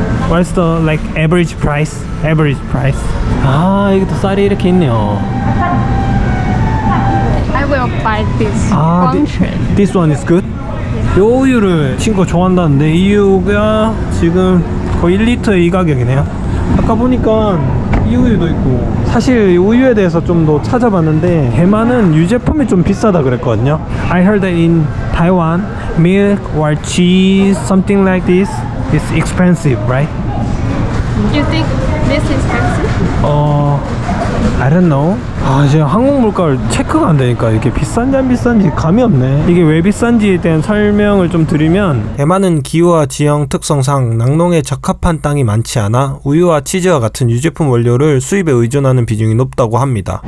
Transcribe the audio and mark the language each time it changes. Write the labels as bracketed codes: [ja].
[en] What's the like average price? Average price. [ko] 여기도 쌀이 이렇게 있네요. [en] I will buy this. Guangchen. This one is good. [ko] 이 우유를 친구가 좋아한다는데 이 우유가 지금 거의 1리터에 이 가격이네요. 아까 보니까 이 우유도 있고 사실 이 우유에 대해서 좀 더 찾아봤는데 대만은 유제품이 좀 비싸다 그랬거든요. [en] I heard that in Taiwan milk or cheese something like this is expensive, right? You think this is expensive? I don't know. [ko] 지금 한국 물가를 체크가 안 되니까 이게 비싼지 안 비싼지 감이 없네. 이게 왜 비싼지에 대한 설명을 좀 드리면 대만은 기후와 지형 특성상 낙농에 적합한 땅이 많지 않아 우유와 치즈와 같은 유제품 원료를 수입에 의존하는 비중이 높다고 합니다.